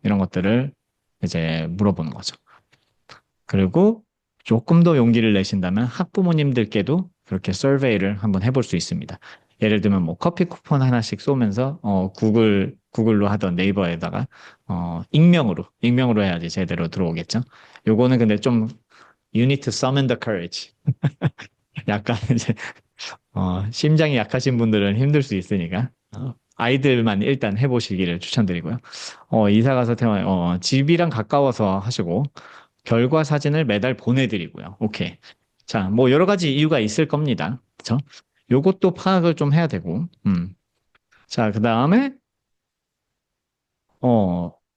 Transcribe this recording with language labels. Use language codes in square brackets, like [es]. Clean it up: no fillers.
[ko] 이런 것들을 이제 물어보는 거죠. 그리고 조금 더 용기를 내신다면 학부모님들께도 그렇게 서베이를 한번 해볼 수 있습니다. 예를 들면 뭐 커피 쿠폰 하나씩 쏘면서 구글로 하던 네이버에다가 익명으로 해야지 제대로 들어오겠죠. 요거는 근데 좀 [en] you need to summon the courage. [ko] 약간 이제 심장이 약하신 분들은 힘들 수 있으니까 아이들만 일단 해보시기를 추천드리고요. 이사 가서 태어나 집이랑 가까워서 하시고 결과 사진을 매달 보내드리고요. 오케이. 자, 뭐 여러 가지 이유가 있을 겁니다. 그쵸? 요것도 파악을 좀 해야 되고. 자, 그 다음에 어,